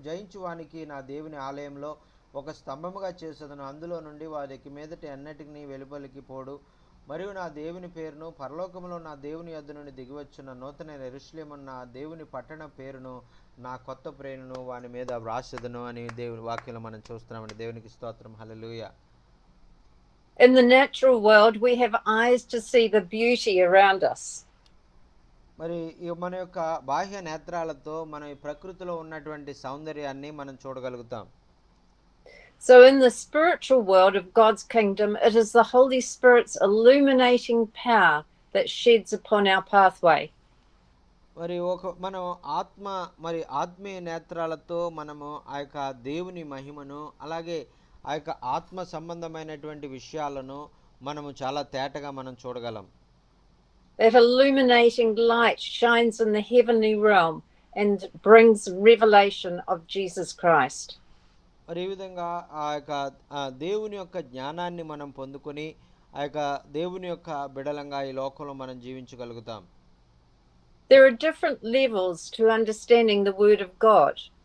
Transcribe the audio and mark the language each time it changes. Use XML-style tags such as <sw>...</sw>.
<te>జయించు వానికి నా దేవుని ఆలయంలో ఒక స్తంభముగా చేసేదను, అందులో నుండి వారికి మీదటి అన్నిటిని వెలుపలికి పోడు, మరియు నా దేవుని పేరును పరలోకములో నా దేవుని యొద్ద నుండి దిగివచ్చున్న నూతన యెరూషలేము నా దేవుని పట్టణ పేరును నా కొత్త ప్రేరణను వాని మీద వ్రాసెదను అని దేవుని వాక్యంలో మనం చూస్తున్నామండి. దేవునికి స్తోత్రం. హల్లెలూయా.</te> <en>In the natural world we have eyes to see the beauty around us.</en> <te>మరి మన యొక్క బాహ్య నేత్రాలతో మనం ఈ ప్రకృతిలో ఉన్నటువంటి సౌందర్యాన్ని మనం చూడగలుగుతాం.</te> <en>So in the spiritual world of God's kingdom, it is the Holy Spirit's illuminating power that sheds upon our pathway.</en> <te>మరి మనం ఆత్మీయ నేత్రాలతో మనము ఆ యొక్క దేవుని మహిమను అలాగే ఆ యొక్క ఆత్మ సంబంధమైనటువంటి విషయాలను మనము చాలా తేటగా మనం చూడగలం.</te> <en>That illuminating light shines in the heavenly realm and brings revelation of Jesus Christ.</en> <te>మరి ఈ విధంగా ఆ యొక్క దేవుని యొక్క జ్ఞానాన్ని మనం పొందుకొని ఆ యొక్క దేవుని యొక్క బిడలంగా ఈ లోకంలో మనం జీవించగలుగుతాం.</te> <en>There are different levels to understanding the word of God.</en>